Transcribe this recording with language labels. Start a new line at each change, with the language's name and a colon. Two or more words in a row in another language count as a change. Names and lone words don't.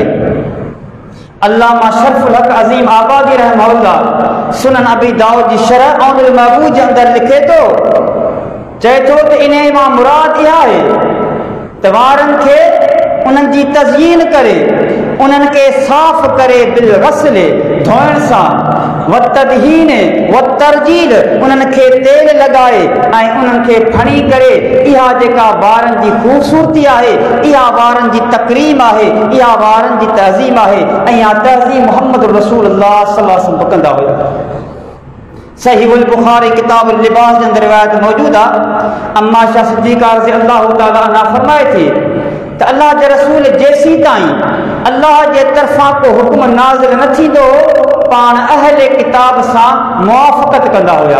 Sindhi: अल्लामा शरफुल हक अज़ीम आबादी रहमहुल्लाह सुनन अबी दाऊद जी शरह औनुल महबूब जे अंदर लिखे थो, चए थो त इन मां मुराद इहा आहे त वारनि खे उन्हनि जी तज़यीन करे, उन्हनि खे साफ़ करे,
Arabic: بالغسل
Sindhi: धोइण सां,
Arabic: والتدهين والترجيل,
Sindhi: उन्हनि खे तेल लॻाए ऐं उन्हनि खे फणी करे। इहा जेका वारनि जी ख़ूबसूरती आहे, इहा वारनि जी तकरीम आहे, इहा वारनि जी तहज़ीम आहे ऐं इहा तहज़ीम मुहम्मद रसूलुल्लाह
Arabic: صلى الله عليه وسلم
Sindhi: कंदा हुया। सहीहुल बुखारी किताब लिबास जे अंदर रिवायत मौजूद आहे। अम्मा शाह सिद्दीक़ा
Arabic: رضي الله تعالى عنها
Sindhi: फरमाए थी त अल्लाह जे रसूल जेसी ताईं अल्लाह जे तरफ़ां को हुक्म नाज़िल न थींदो, पाण अहले किताब सां मुआफ़क़त कंदा हुया।